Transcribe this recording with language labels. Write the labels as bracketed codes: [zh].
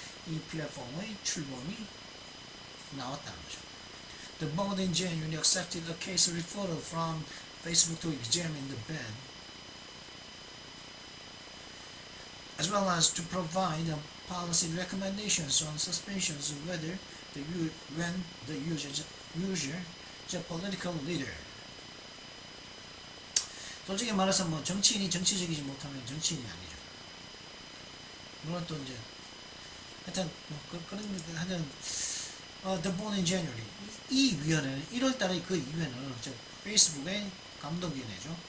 [ko] 이 플랫폼의 출범이 나왔다는 거죠. [en] The board in January accepted a case referral from Facebook to examine the ban, as well as to provide policy recommendations on suspensions whether when the user is a political leader. [ko] 솔직히 말해서 뭐 정치인이 정치적이지 못하면 정치인이 아니죠. 물론 또 이제 하여튼 뭐 그런 하여튼 [en] The board in January [ko] 이 위원회는 1월달에 그 이후에는 페이스북의 감독위원회죠.